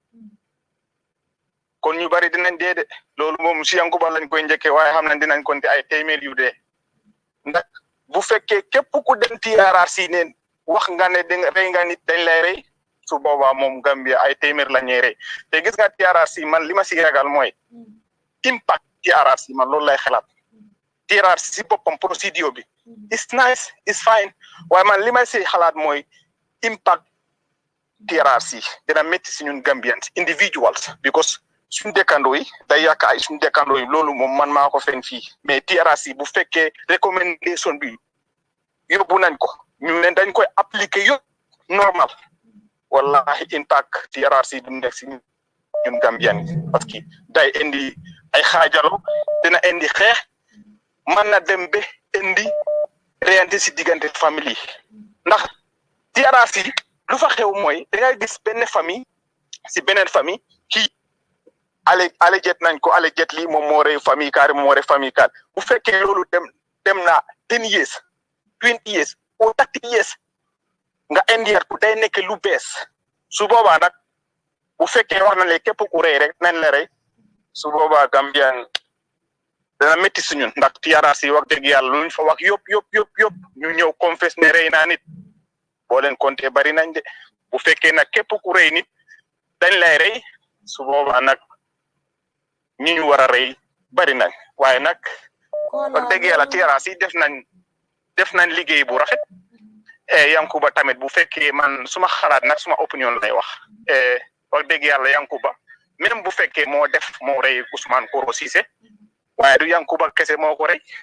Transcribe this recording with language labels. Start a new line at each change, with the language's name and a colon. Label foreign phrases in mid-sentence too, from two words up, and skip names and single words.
Wolof: kon ñu bari dinañ dee de loolu moom si Yankuba lañ koy njëkkee waaye xam nañ dinañ konti ay téeméer yu dee ndax bu fekkee képp ku dem TRRC neen wax nga ne rey nga nit dañ lay rey su boobaa moom Gambia ay téeméer la ñuy rey te gis nga TRRC man li ma si ragal mooy impact TRRC man loolu lay xalaat TRRC si boppam procédure bi
English: it's nice, it's fine.
Wolof: Waaye man li may say xalaat mooy impact TRRC dina métti si ñun
English: Gambians individuals
Wolof: because suñu dëkkandoo yi day yàq ay suñu dëkkandoo yi loolu moom man maa ko fen fii mais TRRC bu fekkee recommendation bi yóbbu nañ ko ñu leen dañ koy appliquer yëpp normal wallahi impact TRRC du nekk si ñun Gambian yi parce que day indi ay xaajalo dina indi xeex mën na dem ba indi reyante si diggante famille ndax TRRC lu fa xew mooy da ngay gis benn famille si beneen famille kii ale jet nañ ko ale jet lii moom moo rey famille kaari moom moo rey famille kaari bu fekkee loolu dem na
English: 10 years 20 years
Wolof: ou
English: 30 years
Wolof: nga indiat ko day nekk lu bees su boobaa nag bu fekkee wax na le képp ku rey rek nañ la rey su boobaa Gambian dana métti si ñun ndax TRRC wax dëgg yàlla luñ fa wax yëpp ñu ñëw confess ne rey naa nit boo leen compté bari nañ de bu fekkee nag képp ku rey nit dañ lay rey su boobaa nag ñi ñu war a rey bari nañ waaye nag wax dëgg yàlla TRRC def nañ liggéey bu rafet Yankuba tamit bu fekkee man suma xalaat nag suma opinion lay wax wax dëgg yàlla Yankuba même bu fekkee moo rey Ousmane Koro Cissé waaye du Yankuba kese moo ko rey